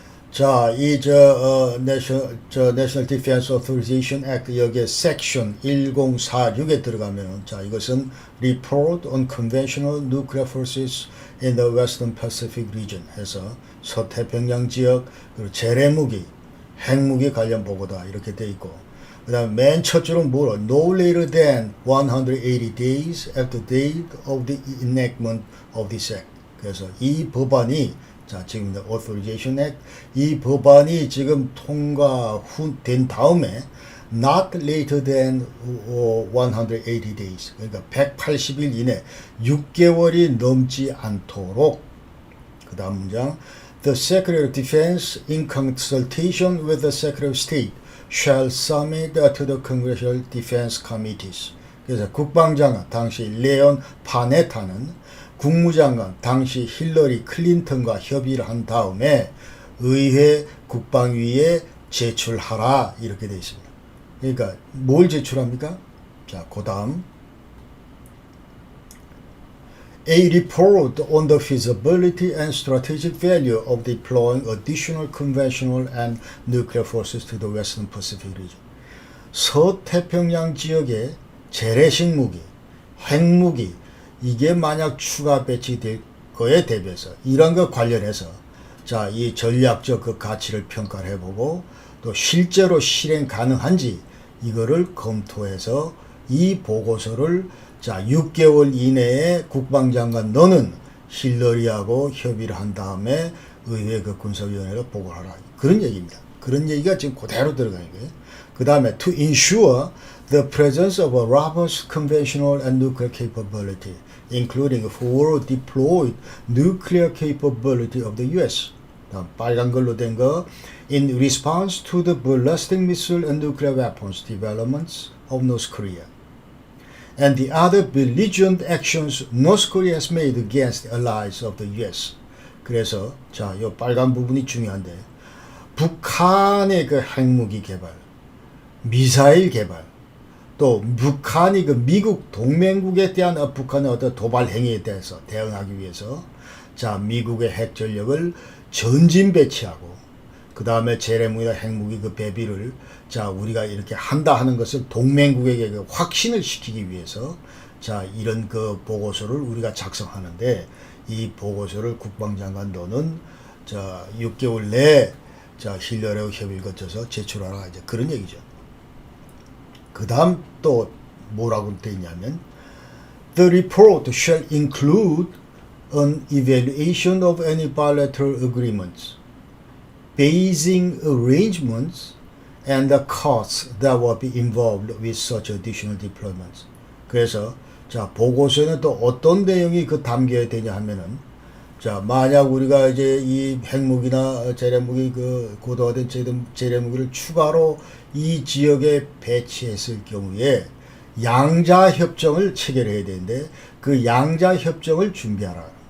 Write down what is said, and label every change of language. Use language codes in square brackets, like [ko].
[ko] 자, National Defense Authorization Act 여기에 섹션 1046에 들어가면은, 자, 이것은 Report on Conventional Nuclear Forces in the Western Pacific Region 해서 서태평양 지역, 그리고 재래무기, 핵무기 관련 보고다 이렇게 돼 있고, 그 다음에 맨 첫 줄은 뭐로? [en] No later than 180 days after date of the enactment of this act. [ko] 그래서 이 법안이, 자, 지금 [en] Authorization Act, [ko] 이 법안이 지금 통과된 다음에 [en] not later than 180 days, [ko] 그러니까 180일 이내 6개월이 넘지 않도록, 그 다음 문장, [en] The Secretary of Defense in consultation with the Secretary of State shall submit to the Congressional Defense Committees. [ko] 그래서 국방장관, 당시 레온 파네타는 국무장관, 당시 힐러리 클린턴과 협의를 한 다음에 의회 국방위에 제출하라 이렇게 되어 있습니다. 그러니까 뭘 제출합니까? 자, 그 다음 [en] A report on the feasibility and strategic value of deploying additional conventional and nuclear forces to the Western Pacific region. [ko] 서태평양 지역에 재래식 무기, 핵무기, 이게 만약 추가 배치될 거에 대비해서 이런 것 관련해서, 자, 이 전략적 그 가치를 평가를 해보고 또 실제로 실행 가능한지 이거를 검토해서 이 보고서를, 자, 6개월 이내에 국방장관 너는 힐러리하고 협의를 한 다음에 의회 그 군사위원회로 보고를 하라. 그런 얘기입니다. 그런 얘기가 지금 그대로 들어가는 거예요. 그 다음에 [en] to ensure the presence of a robust conventional and nuclear capability, including forward deployed nuclear capability of the U.S. [ko] 빨간 걸로 된 거, [en] in response to the ballistic missile and nuclear weapons developments of North Korea and the other belligerent actions North Korea has made against allies of the U.S. [ko] 그래서, 자, 이 빨간 부분이 중요한데, 북한의 그 핵무기 개발, 미사일 개발, 또 북한이 그 미국 동맹국에 대한 북한의 어떤 도발 행위에 대해서 대응하기 위해서, 자, 미국의 핵 전력을 전진 배치하고, 그 다음에 재래무기나 핵무기 그 배비를, 자, 우리가 이렇게 한다 하는 것을 동맹국에게 그 확신을 시키기 위해서, 자, 이런 그 보고서를 우리가 작성하는데, 이 보고서를 국방장관 너는, 자, 6개월 내에, 자, 힐러리하고 협의를 거쳐서 제출하라, 이제 그런 얘기죠. 그 다음 또 뭐라고 되어 있냐면, [en] The report shall include an evaluation of any bilateral agreements, basing arrangements, and the costs that will be involved with such additional deployments. [ko] 그래서, 자, 보고서에는 또 어떤 내용이 그 담겨야 되냐 하면은, 자, 만약 우리가 이제 이 핵무기나 재래무기 그 고도화된 재래무기를 추가로 이 지역에 배치했을 경우에 양자 협정을 체결해야 되는데 그 양자 협정을 준비하라.